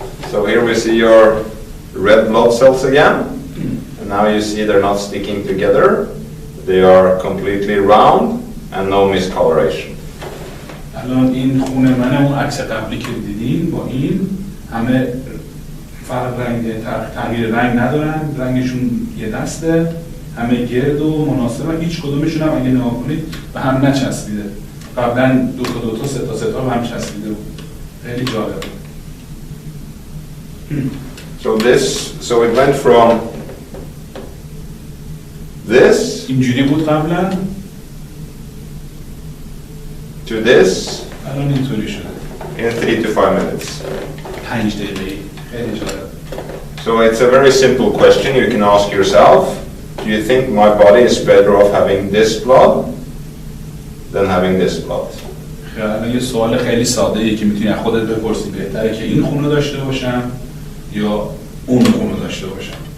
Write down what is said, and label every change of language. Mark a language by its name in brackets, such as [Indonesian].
[English] So here we see your red blood cells again. And now you see they're not sticking together. They are completely round and no miscoloration. [Persian] الان این خون منه، اون عکس قبلی که دیدین با این همه فرق رنگ، تغییر رنگ ندارن، رنگشون یه دسته، همه گرد و مناسبن، هیچ کدومشون هم اگه نگاه کنید به هم نچسبیده. قبلا 2 تا 3 تا به هم چسبیده بود. خیلی جالب. [English] So it went from this [Persian] اینجوری بود قبلا [English] to this [Persian] الان اینطوری شده. [English] in 3 to 5 minutes. [Persian] 5 دقیقه. خیلی جالب. [English] So it's a very simple question you can ask yourself. Do you think my body is better off having this blood than having this blood? [Persian] خیلی یه سوال خیلی ساده‌ایه که میتونی از خودت بپرسی، بهتره که این خون رو داشته باشم یا اون خون رو داشته باشم.